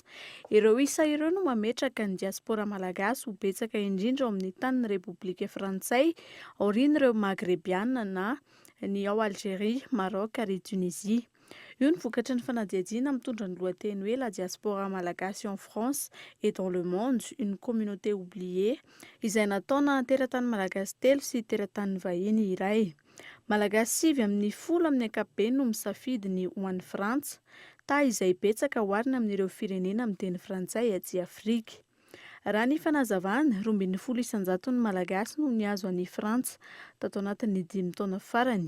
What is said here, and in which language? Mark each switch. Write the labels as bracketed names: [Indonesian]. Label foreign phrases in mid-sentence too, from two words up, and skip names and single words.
[Malagasy] Ireo isa ireo no mametraka ny diaspora malagasy ho betsaka indrindra ao amin'ny tanin'ny Repoblika Frantsay, aorian'ireo Maghrebiana na ny ao Algérie, Maroc ary Tunisie. Io ny vokatra ny fanadihadiana mitondra ny lohateny hoe la diaspora malagasy en France et dans le monde, une communauté oubliée, izay nataona teratany malagasy 3 sy teratany vahiny iray. Malagasy 9 amin'ny 10 amin'ny ankapobeny no misafidy ny ho an'ny Frantsa, ta izay betsaka oharina amin'ireo firenena amin'ny teny frantsay aty Afrika. Raha ny fanazavana, 20 isanjato ny malagasy no niazo an'i Frantsa tato anatin'ny 5 taona farany.